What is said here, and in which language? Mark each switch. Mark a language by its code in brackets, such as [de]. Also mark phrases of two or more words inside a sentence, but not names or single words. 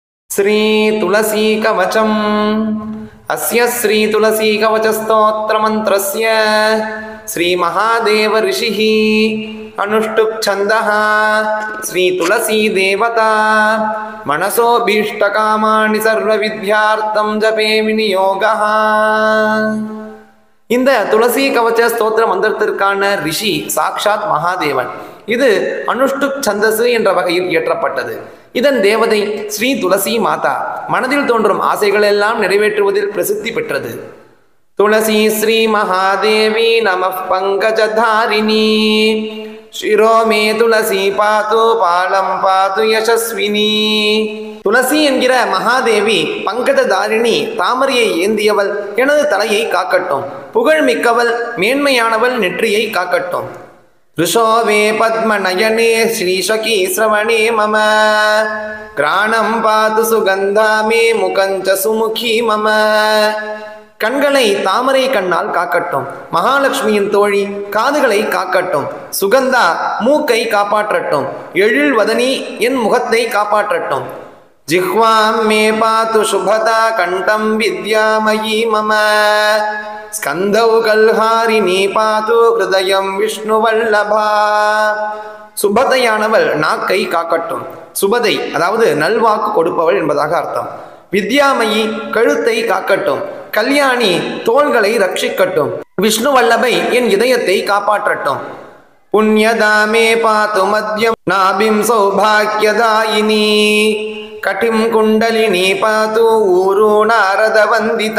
[sa] श्री तुलसी कवचम् अस्य श्री तुलसी कवच स्तोत्र मंत्रस्य श्री महादेव ऋषिः अनुष्टुप् छन्दः श्री तुलसी देवता मनसो भीष्टकामानि सर्वविद्यार्थं जपे विनियोगः. [ta] இந்த துளசி கவச்ச ஸ்தோத்திர மந்திரத்திற்கான ரிஷி சாக்ஷாத் மகாதேவன். இது அனுஷ்டுப் சந்தசு என்ற வகையில் இயற்றப்பட்டது. இதன் தேவதை ஸ்ரீ துளசி மாதா. மனதில் தோன்றும் ஆசைகள் எல்லாம் நிறைவேற்றுவதில் பிரசித்தி பெற்றது. [sa] तुलसी श्री महादेवी नम पङ्कजधारिणी शिरो मे तुलसी पातु भालं पातु यशस्विनी. [ta] துளசி என்கிற மகாதேவி பங்கஜதாரிணி, தாமரையை ஏந்தியவள், எனது தலையை காக்கட்டும். புகழ்மிக்கவள், மேன்மையானவள், நெற்றியை காக்கட்டும். [sa] ऋषोवे पद्मनयने श्रीशकी श्रवणे मम ग्राणं पातु सुगन्धा मे मुकञ्च सुमुखी मम. [ta] கண்களை தாமரை கண்ணால் காக்கட்டும். மகாலட்சுமியின் தோழி காதுகளை காக்கட்டும். சுகந்தா மூக்கை காப்பாற்றட்டும். எழில் வதனி என் முகத்தை காப்பாற்றட்டும். [sa] जिह्वां मे पातु शुभदा कंठं विद्यामयी मम स्कंधौ कल्हारिणी पातु हृदयं विष्णुवल्लभा. [ta] சுபதையானவள் நாக்கை காக்கட்டும். சுபதை அதாவது நல்வாக்கு கொடுப்பவள் என்பதாக அர்த்தம். வித்யாமயி கழுத்தை காக்கட்டும். கல்யாணி தோள்களை ரட்சிக்கட்டும். விஷ்ணுவல்லபை என் இதயத்தை காப்பாற்றட்டும். [sa] पुण्यधामे पातु मध्यं नाभिं सौभाग्यदायिनी कटिं कुण्डलिनी पातु ऊरू नारद वन्दिता.